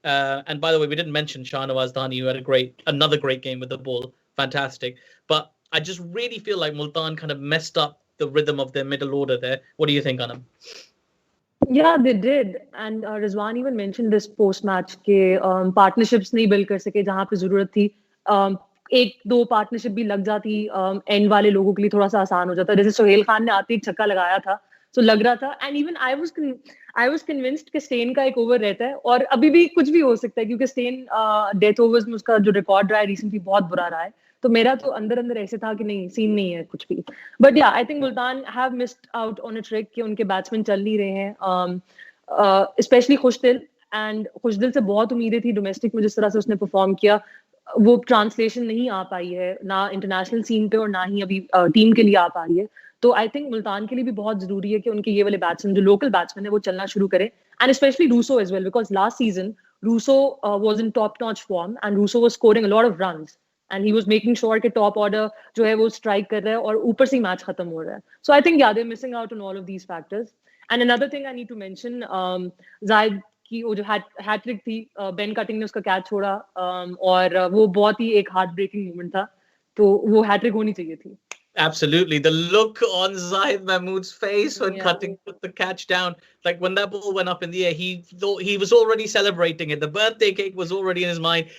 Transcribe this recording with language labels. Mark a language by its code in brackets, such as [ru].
[en] And by the way, we didn't mention Shahnawaz Dani, who had another great game with the ball. Fantastic. But I just really feel like Multan kind of messed up the rhythm of their middle order there. What do you think, Anam? Yeah, they did. And Rizwan even mentioned this post-match [hi] के partnerships नहीं build कर सके जहाँ पे ज़रूरत थी. 1-2 partnership भी लग जाती एंड वाले लोगों के लिए थोड़ा सा आसान हो जाता. जैसे सोहेल खान ने आते ही छक्का लगाया था, तो लग रहा था. And even I was convinced कि स्टेन का एक ओवर रहता है, और अभी भी कुछ भी हो सकता है, क्योंकि स्टेन डेथ ओवर्स में उसका जो रिकॉर्ड रहा है रिसेंटली बहुत बुरा रहा है. तो मेरा तो अंदर ऐसे था कि नहीं, सीन नहीं है कुछ भी. [en] but yeah, I think Multan have missed out on a trick [hi] कि उनके बैट्समैन चल नहीं रहे हैं, स्पेशली खुशदिल. एंड खुशदिल से बहुत उम्मीदें थी डोमेस्टिक में, जिस तरह से उसने परफॉर्म किया, वो ट्रांसलेशन नहीं आ पाई है ना इंटरनेशनल सीन पे, और ना ही अभी टीम के लिए आ पा रही है. तो आई थिंक मुल्तान के लिए भी बहुत जरूरी है कि उनके ये वाले बैट्समैन जो लोकल बैट्समैन है वो चलना शुरू करें. [en] and specially Rossouw as well, because last season Rossouw was in top notch form, and Rossouw was scoring a lot of runs, and he was making sure [hi] कि top order जो है वो strike कर रहा है [en] और ऊपर से ही match खत्म हो रहा है. So I think they're missing out on all of these factors. And another thing I need to mention, [hi] Zahid की वो जो hat trick थी, Ben Cutting ने उसका catch छोड़ा, और वो बहुत ही एक heart breaking moment था, तो वो hat trick होनी चाहिए थी. [en] Absolutely. The look on Zahid Mahmood's face when Cutting put the catch down, like when that ball went up in the air, he thought he was already celebrating it. The birthday cake was already in his mind.